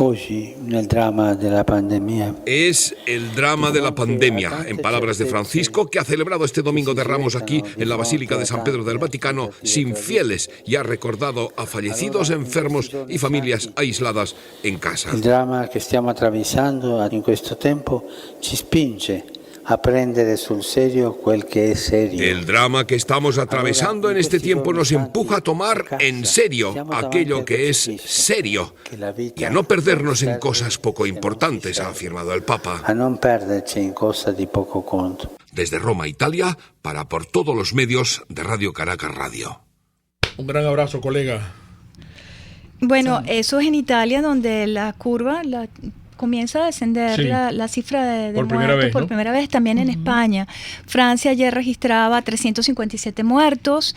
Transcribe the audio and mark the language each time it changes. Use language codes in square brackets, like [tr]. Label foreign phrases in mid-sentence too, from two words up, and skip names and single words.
[es] El drama de la pandemia. Es el drama de la pandemia, en palabras de Francisco, que ha celebrado este Domingo de Ramos aquí en la Basílica de San Pedro del Vaticano sin fieles y ha recordado a fallecidos, enfermos y familias aisladas en casa. El drama que [it] stiamo attraversando in questo tempo ci spinge a prendere sul serio quel [es] que es serio. El drama que estamos atravesando en este tiempo nos empuja a tomar en serio aquello que es serio y a no perdernos en cosas poco importantes, ha afirmado el Papa. [it] A non perderci in cose di poco conto. [es] Desde Roma, Italia, para por todos los medios de Radio Caracas Radio. Un gran abrazo, colega. Bueno, Son- eso es en Italia, donde la curva comienza a descender Sí. la cifra de Por primera muertos vez, por ¿no? primera vez, también en España. Francia ayer registraba 357 muertos.